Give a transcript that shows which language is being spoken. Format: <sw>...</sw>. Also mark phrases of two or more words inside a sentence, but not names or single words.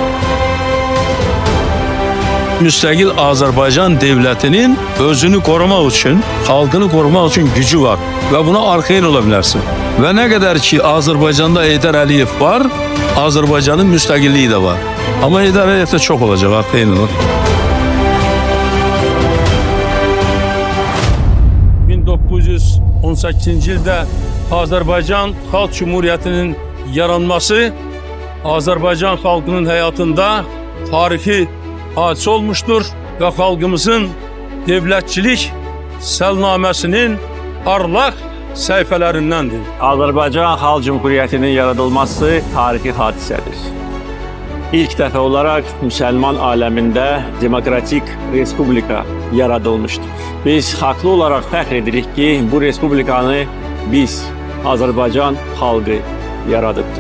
<tr>Müstakil Azerbaycan devletinin özünü korumak için, halkını korumak için gücü var. Ve buna arkain olabilirsin. Ve ne kadar ki Azerbaycan'da Heydər Əliyev var, Azerbaycan'ın müstakilliği de var. Ama Heydər Əliyev de çok olacak, arkain olur.</tr> <az>1918-ci ildə Azerbaycan Xalq Cumhuriyyətinin yaranması</az> <tr>Azerbaycan halkının hayatında tarihi hadise olmuştur ve halkımızın devletçilik selnamesinin parlak sayfelerindendir.</tr> <az>Azərbaycan Xalq Cumhuriyyətinin yaradılması tarixi hadisədir. İlk dəfə olaraq Müsəlman aləmində demokratik respublika yaradılmışdır. Biz haqlı olaraq fəxr edirik ki, bu respublikanı biz, Azərbaycan xalqı yaradıbdır.</az>